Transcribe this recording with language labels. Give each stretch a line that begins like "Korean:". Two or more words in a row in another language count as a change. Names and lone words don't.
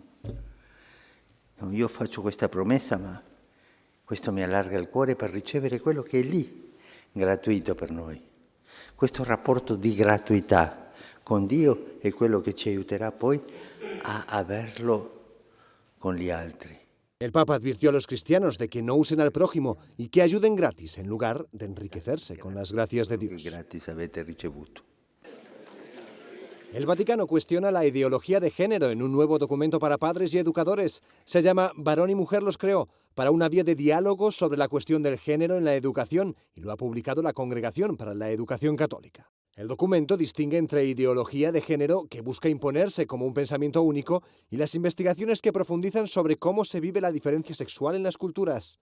Italian: No, io faccio questa promessa, ma questo mi allarga il cuore per ricevere quello che è lì, gratuito per noi. Questo rapporto di gratuità con Dio è quello che ci aiuterà poi a averlo con gli altri.
Spanish: El Papa advirtió a los cristianos de que no usen al prójimo y que ayuden gratis en lugar de enriquecerse con las gracias de Dios.
Italian: Gratis avete ricevuto.
Spanish: El Vaticano cuestiona la ideología de género en un nuevo documento para padres y educadores. Se llama Varón y Mujer los creó. para una vía de diálogo sobre la cuestión del género en la educación y lo ha publicado la Congregación para la Educación Católica. El documento distingue entre ideología de género, que busca imponerse como un pensamiento único, y las investigaciones que profundizan sobre cómo se vive la diferencia sexual en las culturas.